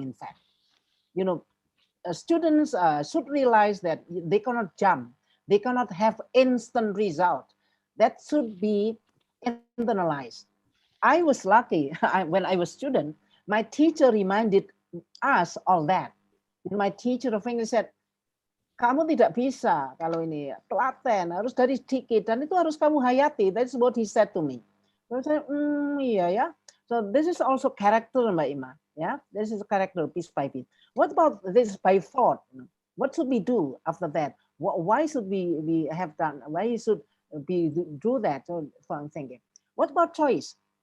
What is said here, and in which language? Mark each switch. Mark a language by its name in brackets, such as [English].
[English] In fact, you know, students should realize that they cannot jump, they cannot have instant result. That should be internalized. I was lucky when I was student, my teacher reminded us all that. My teacher of English said, [Indonesian] kamu tidak bisa kalau ini telaten, harus dari sedikit dan itu harus kamu hayati. [English] That's what he said to me. So I said, [Indonesian] iya ya. [English] So this is also character, Mbak Ima. Yeah, this is a character piece by piece. What about this by thought? What should we do after that? Why should we have done? Why should we do that? So I'm thinking. What about choice?